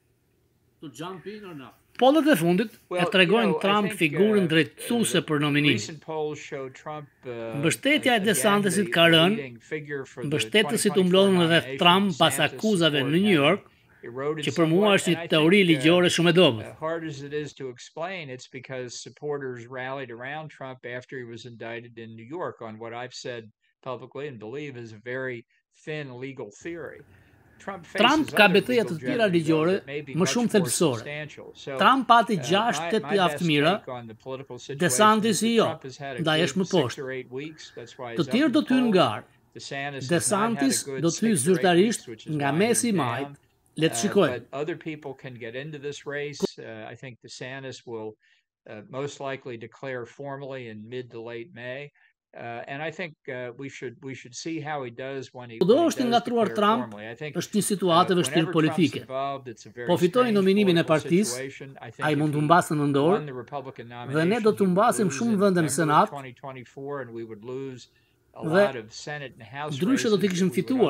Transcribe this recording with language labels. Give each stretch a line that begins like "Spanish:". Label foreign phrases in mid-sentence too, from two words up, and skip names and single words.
Albanian: Pollet e fundit e tregojnë Trump figurën drejtuese për nominim. Mbështetja e DeSantisit ka rënë, mbështetësit u mblodhën rreth Trump pas akuzave në New York, që për mua është një teori ligjore shumë e dobët.
English: Hard as it is to explain, it's because supporters rallied around Trump after he was indicted in New York on what I've said publicly and believe is a very thin legal theory.
Albanian: Trump ka betejë të tjera ligjore më shumë thelbësore. Trump pati 6-8 javë të mira, DeSantis jo, ndaj është më poshtë. Të tjerë do të hyjnë në garë. DeSantis do të hyjë zyrtarisht nga mesi i majit. Let's shikojmë.
English: But other people can get into this race. I think DeSantis will most likely declare formally in mid to late May. And I think we should see how he does when he
Albanian: Do është ngatruar Trump, është një situatë e vështirë politike. Po fitoi nominimin e partisë, ai mund të humbasë në dorë, dhe ne do të humbasim shumë vende në Senat, dhe ndryshe do të kishim fituar.